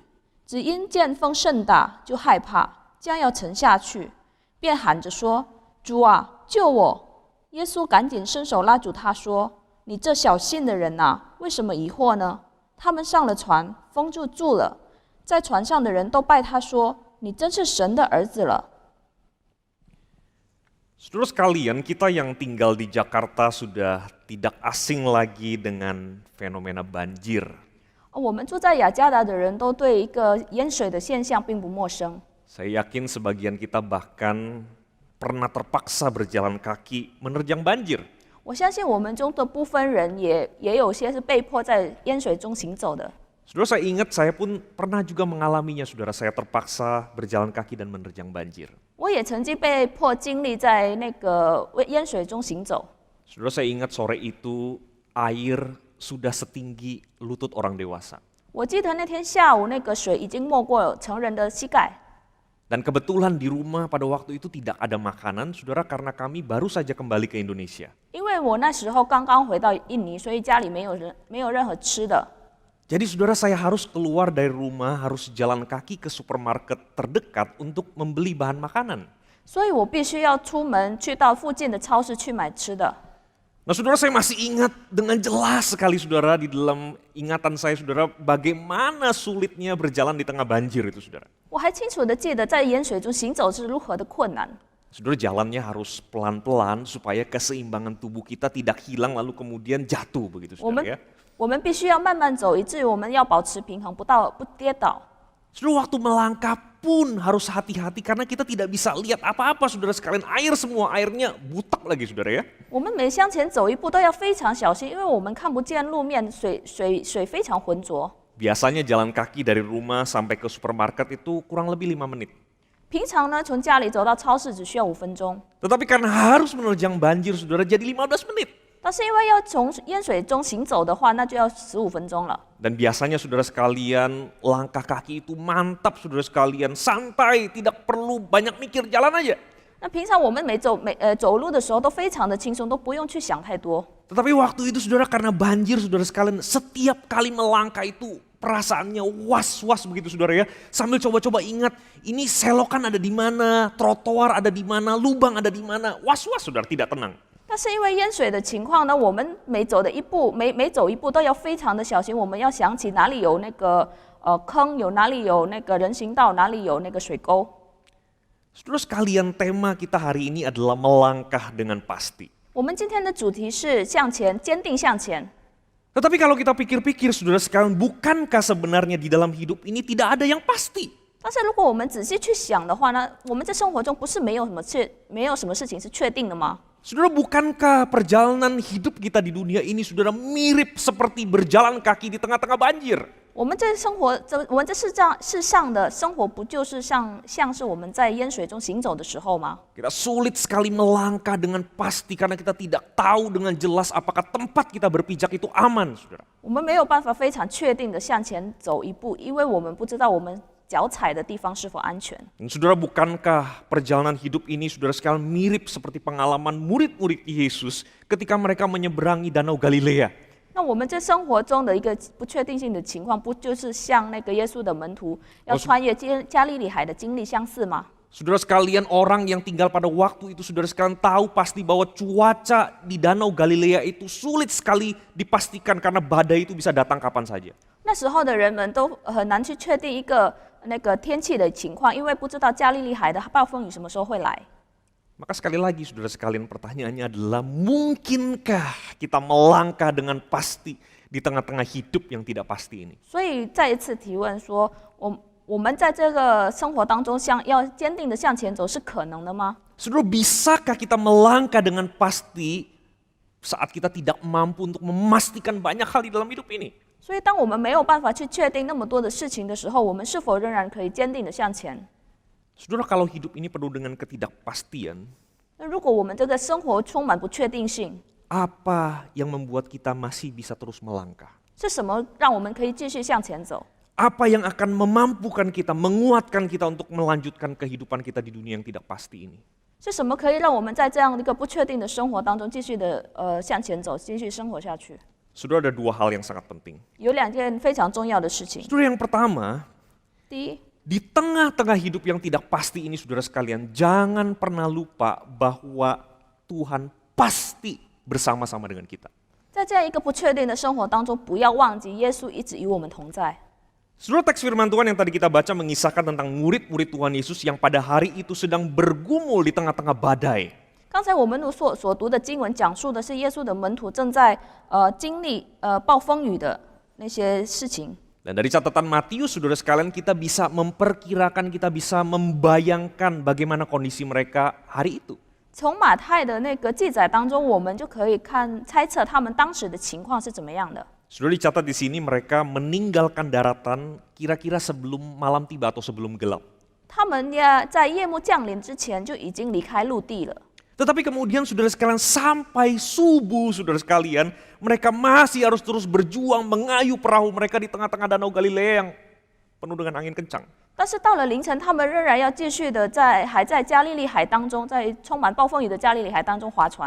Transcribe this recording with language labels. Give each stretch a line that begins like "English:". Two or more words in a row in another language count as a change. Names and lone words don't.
Chinese: 只因见风甚大，就害怕，将要沉下去，便喊着说：“主啊，救我！” 耶稣赶紧伸手拉住他说：“你这小信的人啊，为什么疑惑呢？” 他们上了船，风就住了。在船上的人都拜他说：“你真是神的儿子了。”
Indonesian: Saudara sekalian, kita yang tinggal di Jakarta sudah tidak asing lagi dengan fenomena banjir.
Chinese: 我们住在雅加达的人都对一个淹水的现象并不陌生。
Indonesian: Saya yakin sebagian kita bahkan pernah terpaksa berjalan kaki menerjang banjir.
Chinese: 我相信我们中的部分人也有些是被迫在淹水中行走的。
Indonesian: Saudara, saya ingat saya pun pernah juga mengalaminya, saudara. Saya terpaksa berjalan kaki dan menerjang banjir.
Chinese: 我也曾经被迫经历在那个淹水中行走。
Indonesian: Saudara, saya ingat sore itu air sudah setinggi lutut orang dewasa.
Chinese: 我记得那天下午，那个水已经没过成人的膝盖。
Indonesian: Dan kebetulan di rumah pada waktu itu tidak ada makanan, saudara, karena kami baru saja kembali ke Indonesia.
Chinese: 因为我那时候刚刚回到印尼，所以家里没有任何吃的。
Indonesian: Jadi saudara, saya harus keluar dari rumah, harus jalan kaki ke supermarket terdekat untuk membeli bahan makanan.
Chinese: 所以我必须要出门去到附近的超市去买吃的。
Indonesian: Nah saudara, saya masih ingat dengan jelas sekali saudara, di dalam ingatan saya saudara, bagaimana sulitnya berjalan di tengah banjir itu saudara.
Chinese: 我还清楚的记得在淹水中行走是如何的困难。
Indonesian: Saudara, jalannya harus pelan-pelan supaya keseimbangan tubuh kita tidak hilang lalu kemudian jatuh begitu
Chinese: 我们
Indonesian: saudara ya.
Chinese: 我们必须要慢慢走，以至于我们要保持平衡，不跌倒。
Indonesian: Saudara, waktu melangkah pun harus hati-hati karena kita tidak bisa lihat apa-apa saudara sekalian, air semua, airnya butak lagi saudara ya.
Chinese: 我们每向前走一步都要非常小心，因为我们看不见路面，水非常浑浊。
Indonesian: Biasanya jalan kaki dari rumah sampai ke supermarket itu kurang lebih 5 menit.
Chinese: 平常呢，从家里走到超市只需要5分钟，
Indonesian: Tetapi karena harus menerjang banjir saudara jadi 15 menit.
Chinese: 但是因为要从淹水中行走的话，那就要15分钟了。
Indonesian: Dan biasanya saudara sekalian langkah kaki itu mantap saudara sekalian, santai, tidak perlu banyak mikir, jalan aja.
Chinese: 那平常我们走路的时候都非常的轻松，都不用去想太多。
Indonesian: Tetapi waktu itu saudara karena banjir saudara sekalian, setiap kali melangkah itu perasaannya was-was begitu saudara ya. Sambil coba-coba ingat ini selokan ada di mana, trotoar ada di mana, lubang ada di mana, was-was saudara, tidak tenang.
Chinese: 但是因为淹水的情况呢，我们每走一步都要非常的小心，我们要想起哪里有那个坑，哪里有那个人行道，哪里有那个水沟。
Indonesian: Saudara sekalian, tema kita hari ini adalah melangkah dengan pasti.
Chinese: 我们今天的主题是向前，坚定向前。
Indonesian: Tetapi kalau kita pikir-pikir saudara sekalian, bukankah sebenarnya di dalam hidup ini tidak ada yang pasti?
Chinese: 但是如果我们仔细去想的话呢，我们在生活中不是没有什么事情是确定的吗？
Indonesian: Saudara, bukankah perjalanan hidup kita di dunia ini saudara mirip seperti berjalan kaki di tengah-tengah banjir?
Chinese: 我们在世上的生活不就是像是我们在淹水中行走的时候吗？
Indonesian: Kita sulit sekali melangkah dengan pasti karena kita tidak tahu dengan jelas apakah tempat kita berpijak itu aman, saudara.
Chinese: 我们没有办法非常确定的向前走一步，因为我们不知道我们脚踩的地方是否安全。
Indonesian: Dan saudara, bukankah perjalanan hidup ini saudara sekalian mirip seperti pengalaman murid-murid Yesus ketika mereka menyeberangi Danau Galilea?
Chinese: 那我们在生活中的一个不确定性的情况，不就是像那个耶稣的门徒要穿越加利利海的经历相似吗？
Indonesian: Saudara sekalian, orang yang tinggal pada waktu itu saudara sekalian tahu pasti bahwa cuaca di Danau Galilea itu sulit sekali dipastikan karena badai itu bisa datang kapan saja.
Chinese: 那时候的人们都很难去确定一个那个天气的情况，因为不知道加利利海的暴风雨什么时候会来。
Indonesian: Maka sekali lagi saudara sekalian, pertanyaannya adalah mungkinkah kita melangkah dengan pasti di tengah-tengah hidup yang tidak pasti ini?
Chinese: 所以再一次提问说，我们在这个生活当中要坚定的向前走是可能的吗？
Indonesian: Saudara, bisakah kita melangkah dengan pasti saat kita tidak mampu untuk memastikan banyak hal di dalam hidup ini?
Chinese: 所以当我们没有办法去确定那么多的事情的时候，我们是否仍然可以坚定的向前？
Indonesian: Saudara, kalau hidup ini penuh dengan ketidakpastian,
Chinese: 那如果我们这个生活充满不确定性，
Indonesian: apa yang membuat kita masih bisa terus melangkah?
Chinese: 是什么让我们可以继续向前走？
Indonesian: Apa yang akan memampukan kita, menguatkan kita untuk melanjutkan kehidupan kita di dunia yang tidak pasti ini?
Chinese: 是什么可以让我们在这样一个不确定的生活当中继续的向前走，继续生活下去？
Indonesian: Saudara, ada dua hal yang sangat penting.
Chinese: 有两件非常重要的事情。
Indonesian: Saudara, yang pertama,
Chinese: 第一，
Indonesian: di tengah-tengah hidup yang tidak pasti ini saudara sekalian, jangan pernah lupa bahwa Tuhan pasti bersama-sama dengan kita.
Chinese: 在这样一个不确定的生活当中，不要忘记耶稣一直与我们同在。
Indonesian: Saudara, teks firman Tuhan yang tadi kita baca mengisahkan tentang murid-murid Tuhan Yesus yang pada hari itu sedang bergumul di tengah-tengah badai.
Chinese: 刚才我们所读的经文讲述的是耶稣的门徒正在经历暴风雨的那些事情。
Indonesian: Dan dari catatan Matius, saudara sekalian, kita bisa memperkirakan, kita bisa membayangkan bagaimana kondisi mereka hari itu.
Chinese: 从马太的那个记载当中，我们就可以猜测他们当时的情况是怎么样的。
Indonesian: Sudah dicatat di sini mereka meninggalkan daratan kira-kira sebelum malam tiba atau sebelum gelap.
Chinese: 他们在夜幕降临之前就已经离开陆地了。
Indonesian: Tetapi kemudian saudara sekalian sampai subuh saudara sekalian mereka masih harus terus berjuang mengayuh perahu mereka di tengah-tengah danau Galilea yang penuh dengan angin kencang.
Chinese: 但是到了凌晨，他们仍然要继续的还在加利利海当中，在充满暴风雨的加利利海当中划船。